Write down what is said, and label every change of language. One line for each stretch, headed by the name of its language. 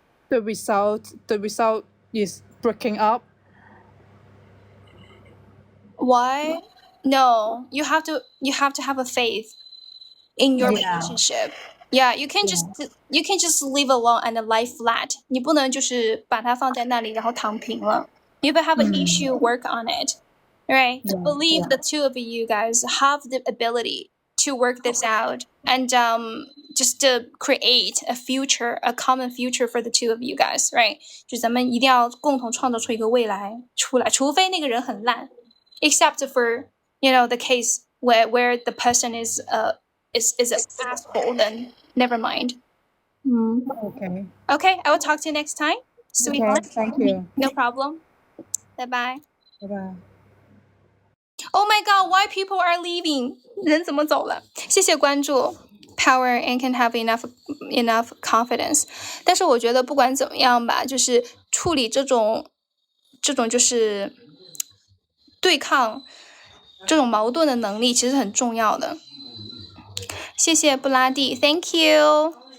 English: The result is breaking up. Why? No, you have to have a faith in your relationship. Yeah, you can't just leave alone and lie flat.
Chinese: 你不能就是把它放在那里然后躺平了。
English: You will have an issue, work on it. Right? To believe the two of you guys have the ability to work this out and just to create a future, a common future for the two of you guys, right?
Chinese: 就咱们一定要共同创造出一个未来出来，除非那个人很烂。
English: Except for, the case where the person is an asshole, then never mind. Okay, I will talk to you next time, sweetheart. Okay, thank you. No problem. Bye-bye. Bye-bye. Oh my god, why people are leaving?
Chinese: 人怎么走了？谢谢关注。
English: Power and can have enough confidence.
Chinese: 但是我觉得不管怎么样吧，就是处理这种就是对抗这种矛盾的能力其实很重要的。谢谢布拉蒂 ，
English: Thank you.